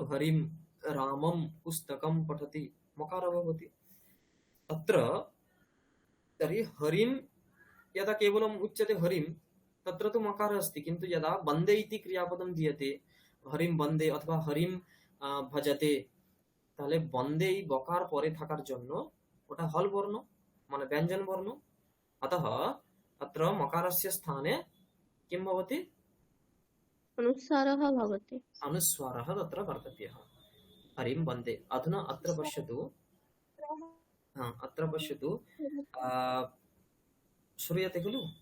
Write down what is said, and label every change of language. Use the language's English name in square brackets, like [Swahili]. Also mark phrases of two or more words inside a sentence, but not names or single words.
[Sanskrit] हरिं रामं पुस्तकं पठति, मकारः भवति तत्र। तर्हि हरिं यदा केवलम् उच्यते हरिं, तत्र तु मकारः अस्ति, किन्तु यदा वन्दे इति क्रियापदं दीयते, हरिं वन्दे अथवा हरिं भजते, [Bangla] তাহলে বন্দে এই বকার পরে থাকার জন্য ওটা হল বর্ণ মানে ব্যঞ্জন বর্ণ। [Sanskrit] अतः अत्र मकारस्य स्थाने किं भवति? अनुस्वारः भवति। अनुस्वारः तत्र कर्तव्यः। हरिं वन्दे। अधुना अत्र पश्यतु, अत्र पश्यतु, श्रूयते खलु?